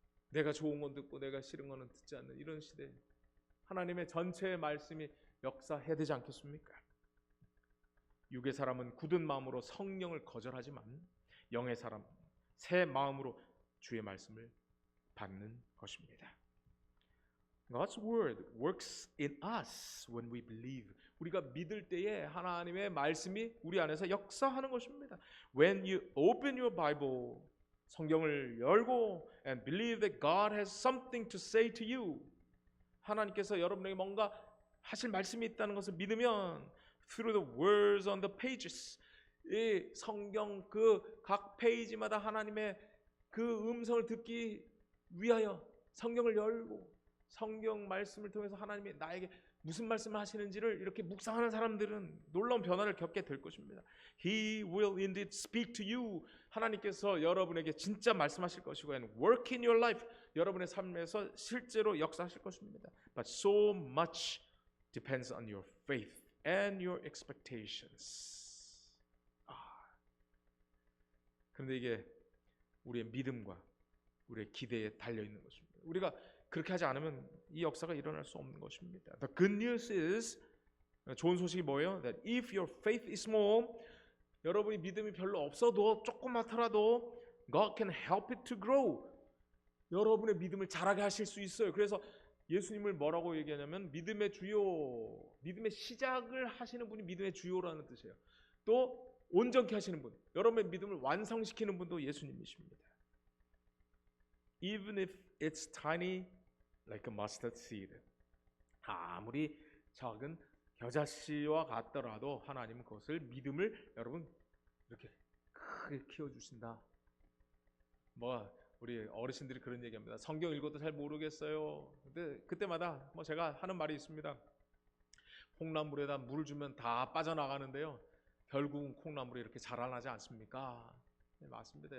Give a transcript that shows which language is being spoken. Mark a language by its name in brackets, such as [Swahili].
[Korean] 내가 좋은 건 듣고 내가 싫은 거는 듣지 않는 이런 시대 하나님의 전체의 말씀이 역사해야 되지 않겠습니까? 육의 사람은 굳은 마음으로 성령을 거절하지만 영의 사람 새 마음으로 주의 말씀을 받는 것입니다. [English] God's word works in us when we believe. [Korean] 우리가 믿을 때에 하나님의 말씀이 우리 안에서 역사하는 것입니다. [English] When you open your Bible, [Korean] 성경을 열고 [English] and believe that God has something to say to you. [Korean] 하나님께서 여러분에게 뭔가 하실 말씀이 있다는 것을 믿으면 [English] through the words on the pages. [Korean] 이 성경 그 각 페이지마다 하나님의 그 음성을 듣기 위하여 성경을 열고 성경 말씀을 통해서 하나님이 나에게 무슨 말씀을 하시는지를 이렇게 묵상하는 사람들은 놀라운 변화를 겪게 될 것입니다. [English] He will indeed speak to you. [Korean] 하나님께서 여러분에게 진짜 말씀하실 것이고 [English] and work in your life. [Korean] 여러분의 삶에서 실제로 역사하실 것입니다. [English] But so much depends on your faith and your expectations. [Korean] 그런데 이게 우리의 믿음과 우리의 기대에 달려있는 것입니다. 우리가 그렇게 하지 않으면 이 역사가 일어날 수 없는 것입니다. [English] The good news is [Korean] 좋은 소식이 뭐예요? [English] That if your faith is small, [Korean] 여러분이 믿음이 별로 없어도 조그맣더라도 [English] God can help it to grow. [Korean] 여러분의 믿음을 자라게 하실 수 있어요. 그래서 예수님을 뭐라고 얘기하냐면 믿음의 주요, 믿음의 시작을 하시는 분이 믿음의 주요라는 뜻이에요. 또 온전케 하시는 분, 여러분의 믿음을 완성시키는 분도 예수님이십니다. [English] Even if it's tiny like a mustard seed. [Korean] 아무리 작은 겨자씨와 같더라도 하나님은 그것을 믿음을 여러분 이렇게 크게 키워주신다. 우리 어르신들이 그런 얘기합니다. 성경 읽어도 잘 모르겠어요. 근데 그때마다 제가 하는 말이 있습니다. 콩나물에다 물을 주면 다 빠져나가는데요, 결국은 콩나물이 이렇게 자라나지 않습니까? 네, 맞습니다.